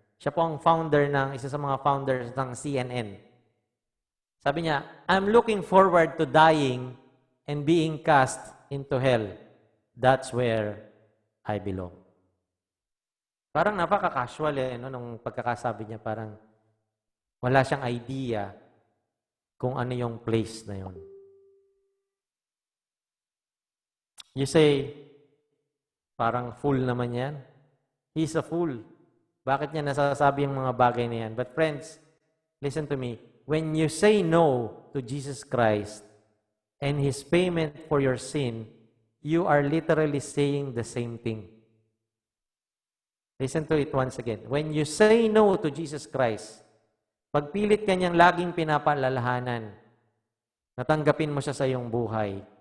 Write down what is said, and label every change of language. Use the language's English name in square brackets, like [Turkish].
[Filipino] Siya po ang isa sa mga founders ng CNN. Sabi niya, [English] I'm looking forward to dying and being cast into hell. That's where I belong. [Filipino] Parang napaka-casual nung pagkakasabi niya, parang wala siyang idea kung ano yung place na yun. [English] You say, [Filipino] parang fool naman yan. [English] He's a fool. [Filipino] Bakit niya nasasabi yung mga bagay na yan? [English] But friends, listen to me. When you say no to Jesus Christ and His payment for your sin, you are literally saying the same thing. Listen to it once again. When you say no to Jesus Christ, [Filipino] pagpilit ka niyang laging pinapaalalahanan, natanggapin mo siya sa iyong buhay.